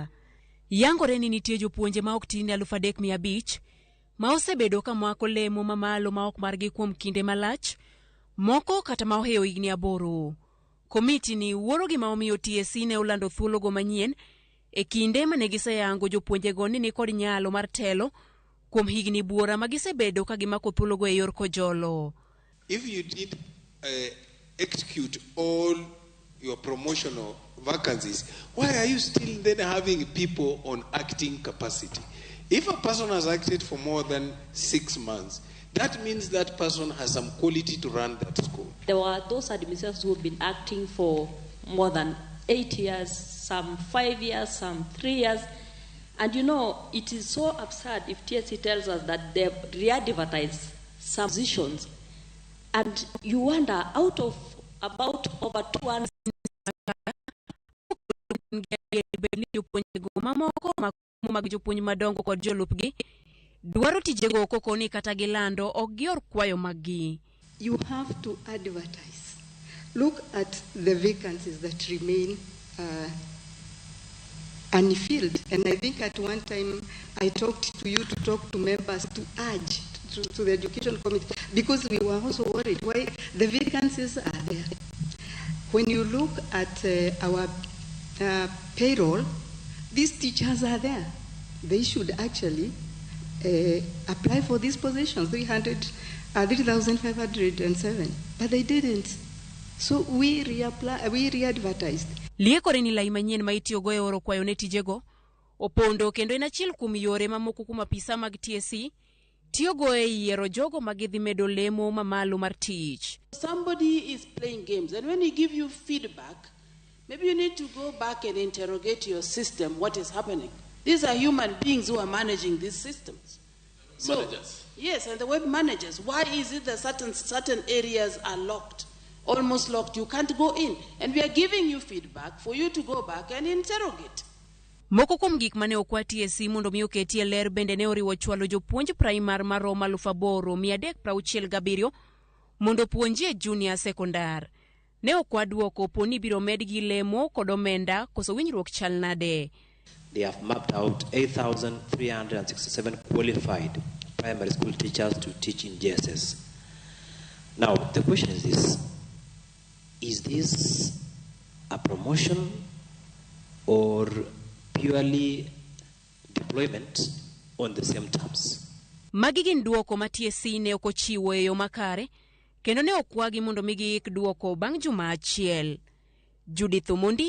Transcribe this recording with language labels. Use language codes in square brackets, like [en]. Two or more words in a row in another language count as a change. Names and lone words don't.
[luo] Yangore ni nitie jopuonje ma ok tin 3,500 ma osebedo ka mako lemo mamalo ma ok margi kuom kinde malach, moko kata ma oheyo higni 8. Komiti ni wuoro gima omiyo TSC ne olando thuolo go manyien e kinde mane giseyango jopuonje go ni kod nyalo mar telo kuom higni buora magisebedo ka gimako thuolo go e yor kojolo. [en] If you did execute all your promotional vacancies, why are you still then having people on acting capacity? If a person has acted for more than 6 months, that means that person has some quality to run that school. There were those administrators who have been acting for more than 8 years, some 5 years, some 3 years. And you know, it is so absurd if TSC tells us that they've re-advertised some positions. And you wonder, out of about over 200 [luo] madongo kod jolupgi dwaro tijego koko ni kata gilando ok gior kwayo magi. [en] You have to advertise. Look at the vacancies that remain unfilled. And I think at one time I talked to you to talk to members to urge to the education committee, because we were also worried why the vacancies are there. When you look at our payroll, these teachers are there. They should actually apply for these positions, 3,507, but they didn't. So we re-advertised. [luo] Liekore ni lai manyien ma itiyogo e oro kwayo ne tijego opondo kendo en achiel kuom yore mamoko kuom apisa mag TSC tiyogo e yiero jogo ma gidhi medo lemo mamalo mar tich. [en] Somebody is playing games, and when he give you feedback, maybe you need to go back and interrogate your system, what is happening. These are human beings who are managing these systems. Managers. Yes, and the web managers. Why is it that certain areas are locked? Almost locked, you can't go in. And we are giving you feedback for you to go back and interrogate. [luo] Moko kuom gik mane okwa TSC mondo mi oketie ler bende ne oriwo chwalo jopuonj primar maromo 8,367 mondo puonjie [en] junior sekondar. [luo] Ne okwa duoko poni biro medgi lemo kod omenda koso winjruok chal nade. [en] They have mapped out 8,367 qualified primary school teachers to teach in JSS. Now, the question is this. Is this a promotion or purely deployment on the same terms? [luo] Magi gin duoko ma TSC ne okochiwo e yo makare, kendo ne okwagi mondo migi ik duoko bang' juma achiel. Judith Omondi,